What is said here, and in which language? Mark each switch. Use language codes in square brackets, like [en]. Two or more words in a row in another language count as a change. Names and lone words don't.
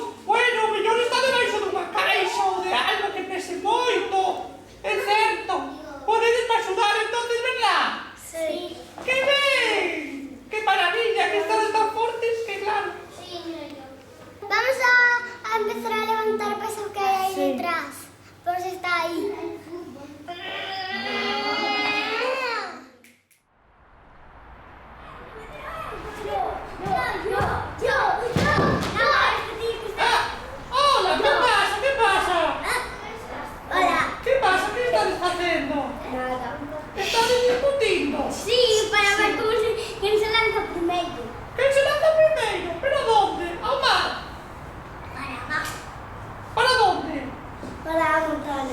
[gl] Bueno, o mellor está debaixo dunha caixa ou de algo que pese moito. É certo. Podedesme axudar entonces, verdad? [es] Sí. [gl] Que ben! Que maravilla, que estades tan fortes que claro. [es] Vamos a empezar a levantar pesas que hay ahí Sí. detrás. Por si está ahí. Hola, que pasa? Que pasa? Hola. [gl] Que pasa? Que estades facendo? Nada. Estades discutindo? [es] Sí, para ver quién se lanza primero. [gl] Quen se lanza primeiro? Pero [es] a donde? [gl] Ao mar? [es] Para abajo. Para donde? Para la montaña.